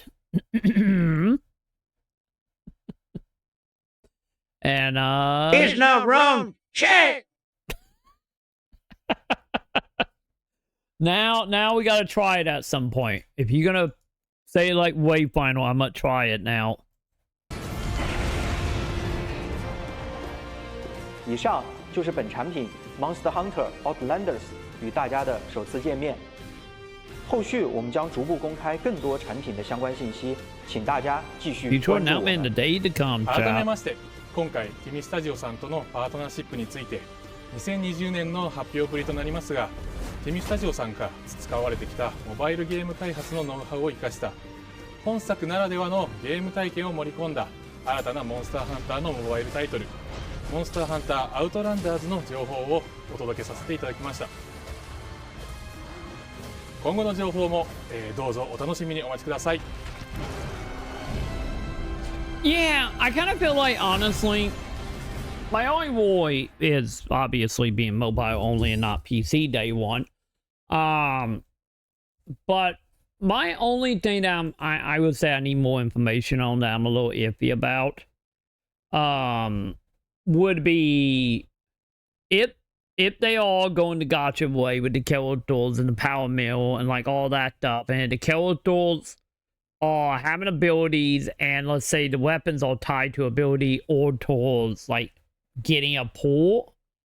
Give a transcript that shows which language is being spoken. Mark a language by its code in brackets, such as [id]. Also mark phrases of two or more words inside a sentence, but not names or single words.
[en] And It's not wrong. Check. now we gotta try it at some point. If you're gonna say like Wayfinder, I'm gonna try it now. [zh] 以上就是本产品 Monster Hunter Outlanders 与大家的首次见面。后续我们将逐步公开更多产品的相关信息，请大家继续关注我们。 [ja] 改めまして、今回ティミスタジオさんとのパートナーシップについて2020年の発表ぶりとなりますが、ティミスタジオさんが培われてきたモバイルゲーム開発のノウハウを生かした本作ならではのゲーム体験を盛り込んだ新たなモンスターハンターのモバイルタイトル、モンスターハンターアウトランダーズの情報をお届けさせていただきました。今後の情報も、どうぞお楽しみにお待ちください。 [en] Yeah, I kind of feel like, honestly, my only worry is obviously being mobile only and not PC day one. But my only thing that I would say I need more information on that I'm a little iffy about, would be if they all go in the gacha way with the characters and the power mill and like all that stuff, and the characters are having abilities, and let's say the weapons are tied to ability or towards like getting a pull.